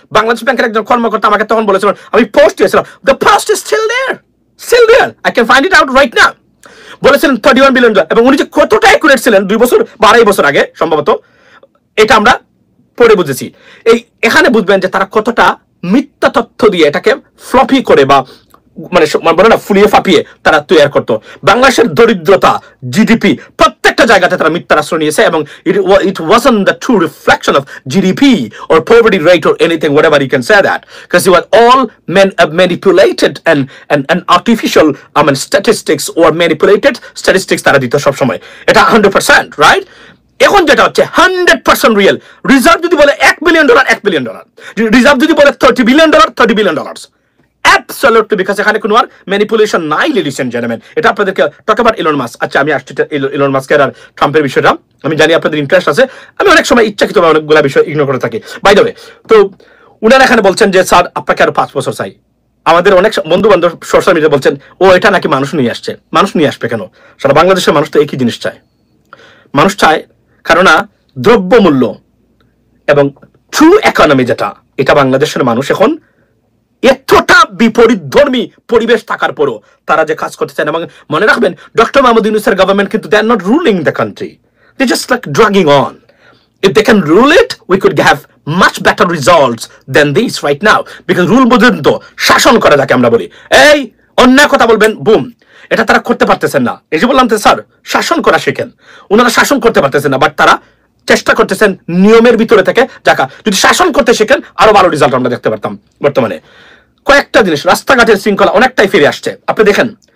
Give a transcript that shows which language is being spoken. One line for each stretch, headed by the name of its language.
Bangla: বাংলাদেশ ব্যাংকের একজন কর্মকর্তা আমাকে তখন বলেছিলেন, আমি পোস্ট দিয়েছিলাম,
English: The post is still there, I can find it out right now.
Bangla: বলেছিলেন $31 বিলিয়ন, এবং উনি যে কতটা অ্যাকুরেট ছিলেন 2 বছর বা 2.5 বছর আগে সম্ভবত, এটা আমরা পরে বুঝেছি। এখানে বুঝবেন যে তারা কতটা মিথ্যা তথ্য দিয়ে এটাকে ফ্লপি করে বা মানে বলে না ফুলিয়ে ফাঁপিয়ে তারা তৈরি করতো। বাংলাদেশের দরিদ্রতা, জিডিপি প্রত্যেকটা জায়গাতে তারা মিথ্যার আশ্রয় নিয়েছে, এবং
English: it wasn't the true reflection of GDP or poverty rate or anything, whatever you can say that, because you were all manipulated and artificial statistics or manipulated statistics
Bangla: তারা দিত সব সময়। এটা 100%, রাইট? এখন যেটা হচ্ছে 100% রিয়েল। রিজার্ভ যদি বলে $1 বিলিয়ন, $1 বিলিয়ন, রিজার্ভ যদি বলে $30 বিলিয়ন, $30 বিলিয়ন, অ্যাবসলিউটলি, বিকজ এখানে কোনো আর ম্যানিপুলেশন নাই লেডিস এন্ড জেন্টলম্যান। এটা আপনাদেরকে
English: Talk about Elon Musk.
Bangla: আচ্ছা, আমি আসছি ইলন মাস্কের আর ট্রাম্পের বিষয়টা। আমি জানি আপনাদের ইন্টারেস্ট আছে, আমি অনেক সময় ইচ্ছাকৃতভাবে অনেকগুলো বিষয় ইগনোর করে থাকি।
English: by the way,
Bangla: তো উনারা এখানে বলছেন যে স্যার আপনাকে আরো 5 বছর চাই। আমাদের অনেক বন্ধু বান্ধব সোশ্যাল মিডিয়া বলছেন, ও এটা নাকি মানুষ নিয়ে আসছে। মানুষ নিয়ে আসবে কেন? সারা বাংলাদেশের মানুষ তো একই জিনিস চায়। মানুষ চায় কারণ দ্রব্যমূল্য এবং ট্রু ইকোনমি যেটা, এটা বাংলাদেশের মানুষ এখন এতটা বিপরীতধর্মী পরিবেশ থাকার পরও তারা যে কাজ করতে চান। এবং মনে রাখবেন, ডক্টর মোহাম্মদ ইউনূসের গভর্নমেন্ট কিন্তু
English: they are not ruling the country, they just like dragging on. If they can rule it, we could have much better results than this right now, because rule
Bangla: বোঝেন তো, শাসন করা যাকে আমরা বলি। এই অন্যায় কথা বলবেন, বুম, এটা তারা করতে পারতেছেন না। এই যে বললাম তো স্যার, শাসন করা শেখেন। ওনারা শাসন করতে পারতেছেন না, বাট তারা চেষ্টা করতেছেন নিয়মের ভিতরে থেকে যাকা। যদি শাসন করতে শেখেন আরো ভালো রেজাল্ট আমরা দেখতে পারতাম। বর্তমানে কয়েকটা জিনিস, রাস্তাঘাটের শৃঙ্খলা অনেকটাই ফিরে আসছে, আপনি দেখেন।